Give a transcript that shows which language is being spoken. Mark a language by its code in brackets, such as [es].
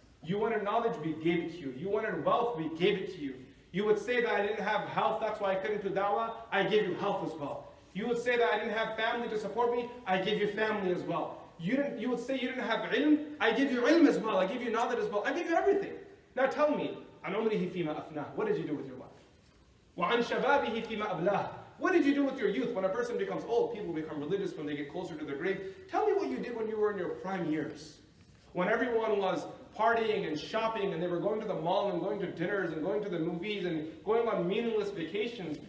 [en] You wanted knowledge, we gave it to you. You wanted wealth, we gave it to you. You would say that I didn't have health, that's why I couldn't do da'wah. I gave you health as well. You would say that I didn't have family to support me. I gave you family as well. You would say you didn't have ilm. I give you ilm as well. I give you knowledge as well. I give you everything. Now tell me, [ar] عَنْ عُمْرِهِ فِيمَا أَفْنَاهُ. [en] What did you do with your life? [ar] وَعَنْ شَبَابِهِ فِيمَا أَبْلَاهُ. [en] What did you do with your youth? When a person becomes old, people become religious when they get closer to their grave. Tell me what you did when you were in your prime years. When everyone was partying and shopping and they were going to the mall and going to dinners and going to the movies and going on meaningless vacations.